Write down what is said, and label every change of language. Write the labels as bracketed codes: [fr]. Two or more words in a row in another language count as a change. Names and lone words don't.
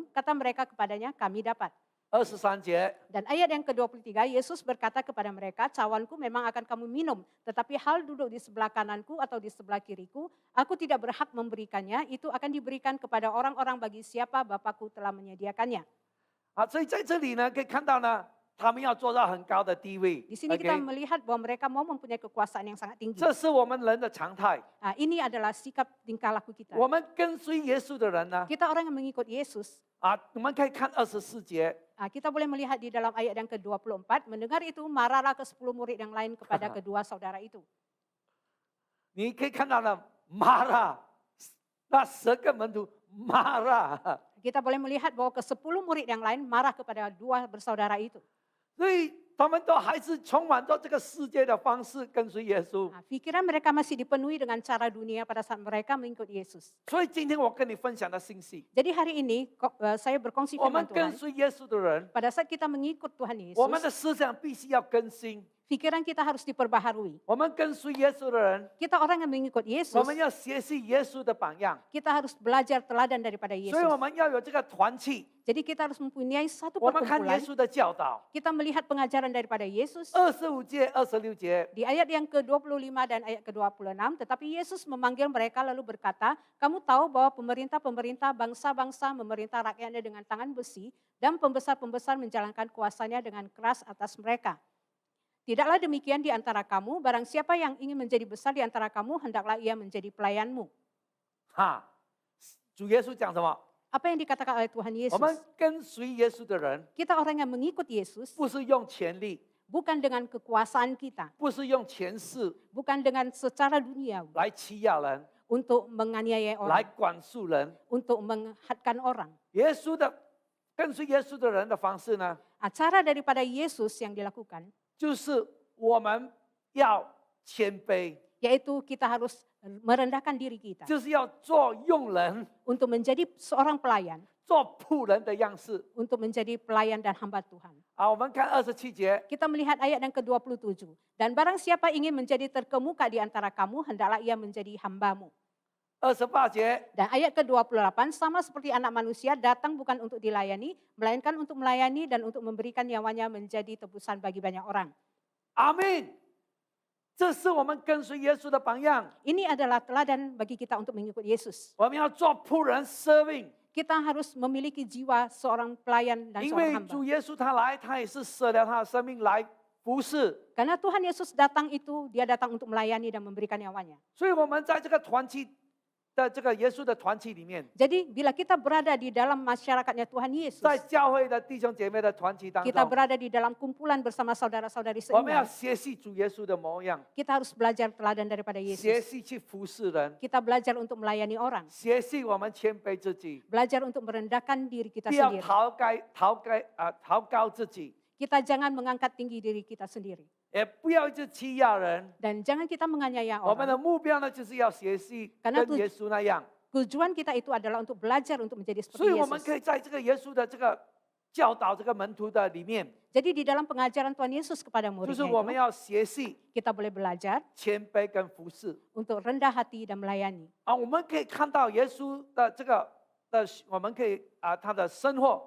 [id] Kata mereka kepadanya, kami dapat. [zh] 23节， [id] Dan ayat yang ke-23, Yesus berkata kepada mereka, cawanku memang akan kamu minum, tetapi hal duduk di sebelah kananku atau di sebelah kiriku, aku tidak berhak memberikannya, itu akan diberikan kepada orang-orang bagi siapa Bapakku telah menyediakannya. [zh] 啊，所以在这里呢，可以看到呢， 他们要做到很高的地位。 [id] Di sini kita OK， melihat bahwa mereka mau mempunyai kekuasaan yang sangat tinggi. [zh] 这是我们人的常态。 [id] Ini adalah sikap tingkah laku kita. [zh] 我们跟随耶稣的人呢， [id] Kita orang yang mengikut Yesus. [zh] 我们可以看24节， [id] Kita boleh melihat di dalam ayat yang ke-24, mendengar itu marahlah ke-10 murid yang lain kepada kedua saudara itu. [zh] 你可以看到了马拉，那10个门徒马拉， [id] Kita boleh melihat bahwa ke-10 murid yang lain marah kepada dua bersaudara itu. [zh] 所以他们都还是充满着这个世界的方式跟随耶稣。 [id] Pikiran mereka masih dipenuhi dengan cara dunia pada saat mereka mengikut Yesus. [zh] 所以今天我跟你分享的信息， [id] Jadi hari ini saya berkongsi [zh] 我们 [id] firman [zh] 跟 [id] Tuhan. [zh] 随耶稣的人， [id] Pada saat kita mengikut Tuhan [zh] 我们 [id] Yesus, [zh] 的思想必须要更新。 [id] pikiran kita harus diperbaharui. [zh] 我们跟随耶稣的人， [id] Kita orang yang mengikut [zh] 我 [id] Yesus, [zh] 们要学习耶稣的榜样， [id] kita harus belajar teladan daripada [zh] 所以我 [id] Yesus. [zh] 们要有这个团契。 [id] Jadi kita harus mempunyai satu [zh] 我们看耶 [id] perkumpulan. [zh] 稣的教导， [id] Kita melihat pengajaran daripada Yesus [zh] 25 节、26节， [id] di ayat yang ke-25 dan ayat ke-26. Tetapi Yesus memanggil mereka lalu berkata, kamu tahu bahwa pemerintah-pemerintah bangsa-bangsa memerintah rakyatnya dengan tangan besi dan pembesar-pembesar menjalankan kuasanya dengan keras atas mereka. Tidaklah demikian di antara kamu, barang siapa yang ingin menjadi besar di antara kamu, hendaklah ia menjadi pelayanmu. [zh] 哈，主耶稣讲什么？ [id] Apa yang dikatakan oleh Tuhan [zh] 我们 [id] Yesus? [zh] 跟随耶稣的人， [id] Kita orang yang mengikut Yesus [zh] 不是用权力， [id] bukan dengan kekuasaan kita, [zh] 不是用权势 [id] bukan dengan secara duniawi [zh] 来欺压人， [id] untuk menganiaya [zh] 来 [id] orang, [zh] 管束人。 [id] untuk menghadkan orang. [zh] 耶稣的跟随耶稣的人的方式呢， [id] Cara daripada Yesus yang dilakukan, [zh] 就是我们要谦卑， [id] yaitu kita harus merendahkan diri kita [zh] 就是要做用人、 [id] untuk menjadi seorang pelayan, [zh] 做仆人的样式。 [id] untuk menjadi pelayan dan hamba Tuhan. [zh] 好，我们看27节， [id] Kita melihat ayat yang ke-27. Dan barang siapa ingin menjadi terkemuka di antara kamu, hendaklah ia menjadi hambamu. [zh] 28节， [id] Dan ayat ke-28, sama seperti anak manusia datang bukan untuk dilayani, melainkan untuk melayani dan untuk memberikan nyawanya menjadi tebusan bagi banyak orang. [zh] 阿门。这是我们跟随耶稣的榜样。 [id] Ini adalah teladan bagi kita untuk mengikut Yesus. [zh] 我们要做仆人 serving， [id] Kita harus memiliki jiwa seorang pelayan dan [zh] 因 [id] seorang [zh] 为 [id] hamba. [zh] 主耶稣他来，他也是舍了他的生命来服侍。 [id] Karena Tuhan Yesus datang itu, dia datang untuk melayani dan memberikan nyawanya. [zh] 所以我们在这个团契的这个耶稣的团契里面， [id] Jadi bila kita berada di dalam masyarakatnya Tuhan Yesus, [zh] 在教会的弟兄姐妹的团契当 [id] kita [zh] 中， [id] berada di dalam kumpulan bersama saudara-saudari [zh] 我们要 [id] seiman, [zh] 学习主耶稣的模样， [id] kita harus belajar teladan daripada [zh] 学 [id] Yesus. [zh] 习去服侍人， [id] Kita belajar untuk melayani orang, [zh] 学习我们谦卑自己， [id] belajar untuk merendahkan diri kita [zh] 不要 [id] sendiri. [zh] 抬高自己， [id] Kita jangan mengangkat tinggi diri kita sendiri. [zh] 也不要一直欺压人。 [id] Dan jangan kita menganiaya [zh] 我们 [id] orang. [zh] 的目标呢，就是要学习 [id] Karena [zh] 跟耶稣那样， [id] Tujuan kita itu adalah untuk belajar untuk menjadi [zh] 所 [id] seperti [zh] 以我们可 [id] Yesus. [zh] 以在这个耶稣的这个教导这个门徒的里面， [id] Jadi di dalam pengajaran Tuhan Yesus kepada [zh] 就是 [id] muridnya [zh] 我们 [id] itu, [zh] 要学习 [id] kita boleh belajar [zh] 谦卑跟服侍。 [id] untuk rendah hati dan melayani. [zh] 我们可以看到耶稣的这个我们可以他的生活